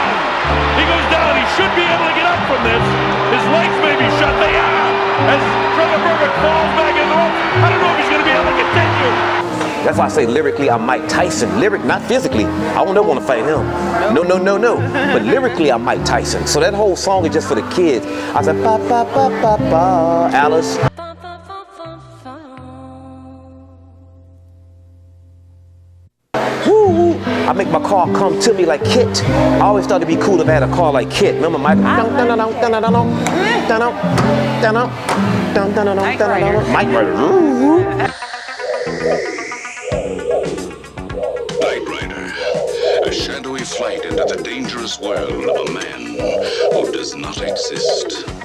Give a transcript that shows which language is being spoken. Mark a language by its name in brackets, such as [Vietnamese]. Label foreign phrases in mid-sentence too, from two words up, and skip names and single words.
[English] He goes down, he should be able to get up from this. His legs may be shut, they are. As Trevor Burbick falls back in the rope, I don't know if he's going to be able to continue. That's why I say lyrically I'm Mike Tyson. Not physically. I don't ever want to fight him. No. But lyrically I'm Mike Tyson. So that whole song is just for the kids. I said, ba ba ba ba ba, Alice. Woo. I make my car come to me like Kit. I always thought it'd be cool if I had a car like Kit. Remember Michael? Mike Rider. Night Rider, a shadowy flight into the dangerous world of a man who does not exist.